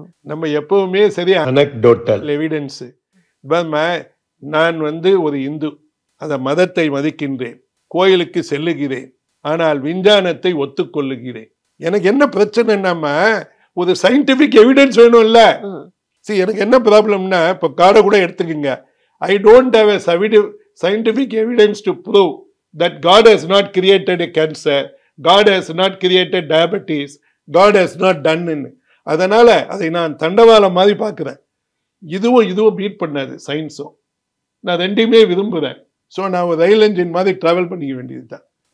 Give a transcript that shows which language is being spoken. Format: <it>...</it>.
<ta>நம்ம எப்பவுமே சரியா அனெக்டோட்டல் எவிடன்ஸ். நான் ஒரு இந்து, அந்த மதத்தை மதிக்கின்றேன், கோயிலுக்கு செல்லுகிறேன், ஆனால் விஞ்ஞானத்தை ஒத்துக்கொள்ளுகிறேன். எனக்கு என்ன பிரச்சனைன்னா, ஒரு சயின்டிபிக் எவிடன்ஸ் வேணும் இல்ல. எனக்கு என்ன ப்ராப்ளம்னா, இப்போ காடை கூட எடுத்துக்கங்க.</ta> <en>I don't have a scientific evidence to prove that God has not created a cancer, God has not created diabetes, God has not done in.</en> <ta>அதனால அதை நான் தண்டவாளம் மாதிரி பார்க்குறேன். இதுவும் பீட் பண்ணாது சயின்ஸும். நான் ரெண்டையுமே விரும்புகிறேன். ஸோ நான் ஒரு ரயில் என்ஜின் மாதிரி டிராவல் பண்ணிக்க வேண்டியது தான்.</ta>